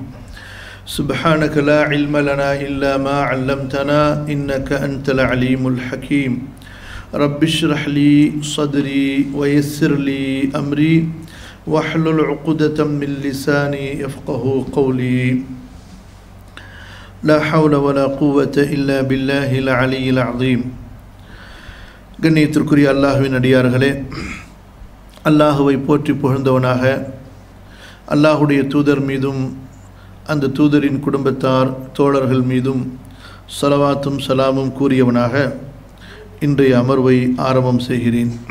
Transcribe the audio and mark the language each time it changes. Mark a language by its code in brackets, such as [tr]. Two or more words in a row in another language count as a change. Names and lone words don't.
[ar] سبحانك لا علم لنا إلا ما علمتنا إنك أنت العليم الحكيم. رب اشرح لي صدري ويسر لي أمري واحلل عقدة من لساني يفقهوا قولي. لا حول ولا قوة إلا بالله العلي العظيم. [ta] கண்ணியத்திற்குரிய அல்லாஹ்வின் அடியார்களே, அல்லாஹுவை போற்றி புகழ்ந்தவனாக அல்லாஹுடைய தூதர் மீதும் அந்த தூதரின் குடும்பத்தார் தோழர்கள் மீதும் ஸலவாத்தும் சலாமும் கூறியவனாக இன்றைய அமர்வை ஆரம்பம் செய்கிறேன்.